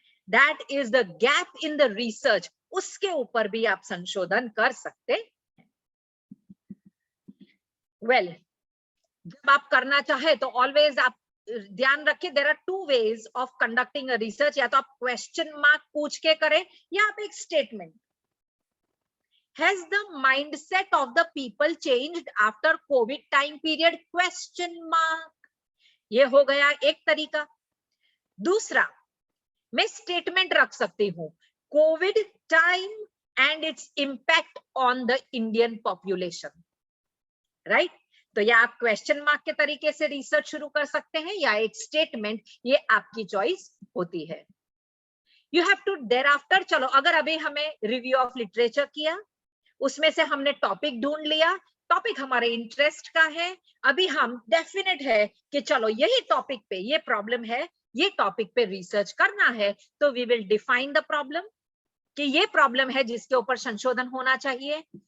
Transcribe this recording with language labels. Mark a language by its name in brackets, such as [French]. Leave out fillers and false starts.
[English] that is the gap in the research, [Hindi] उसके ऊपर भी आप संशोधन कर सकते हैं। वेल, जब आप करना चाहे तो ऑलवेज आप ध्यान रखिए, [English] There are two ways of conducting a research. [Hindi] या तो आप क्वेश्चन मार्क पूछ के करें, या आप एक statement. [English] Has the mindset of the people changed after COVID time period? [Hindi] Question mark. ये हो गया एक तरीका। दूसरा, मैं स्टेटमेंट रख सकती हूँ, Covid time [English] and its impact on the Indian population, right? [Hindi] तो या आप क्वेश्चन मार्क के तरीके से रिसर्च शुरू कर सकते हैं या एक स्टेटमेंट, ये आपकी चॉइस होती है. You have to their after, चलो अगर अभी हमें रिव्यू ऑफ लिटरेचर किया, उसमें से हमने टॉपिक ढूंढ लिया, टॉपिक हमारे इंटरेस्ट का है, अभी हम डेफिनेट है कि चलो यही टॉपिक पे ये प्रॉब्लम है, ये टॉपिक पे रिसर्च करना है, तो [English] we will define the problem [Hindi] कि ये प्रॉब्लम है जिसके ऊपर संशोधन होना चाहिए.